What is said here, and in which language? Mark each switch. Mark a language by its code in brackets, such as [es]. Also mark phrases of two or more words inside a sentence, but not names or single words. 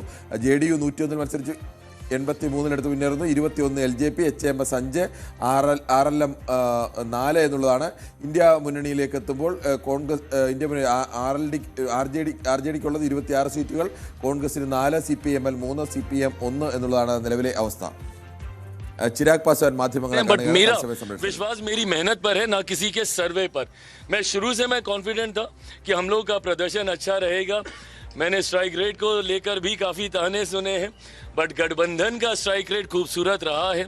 [ml] JDU 101 മത്സരിച്ച് 83 മുന്നേറുന്നു. 21 LJP, HMS 5, RLM 4 എന്നുള്ളതാണ്. ഇന്ത്യ മുന്നണിയിലേക്ക് എത്തുമ്പോൾ കോൺഗ്രസ് ഇന്ത്യ RJDക്കുള്ളത് 26 സീറ്റുകൾ, കോൺഗ്രസിന് 4, CPML 3, CPM 1 എന്നുള്ളതാണ് നിലവിലെ അവസ്ഥ. [hi] चिराग पासवान माध्यमों बट मेरा विश्वास मेरी मेहनत पर है, ना किसी के सर्वे पर. मैं शुरू से कॉन्फिडेंट था कि हम लोग का प्रदर्शन अच्छा रहेगा. मैंने [en] strike rate [hi] को लेकर भी काफ़ी ताने सुने हैं, बट गठबंधन का [en] strike rate [hi] खूबसूरत रहा है.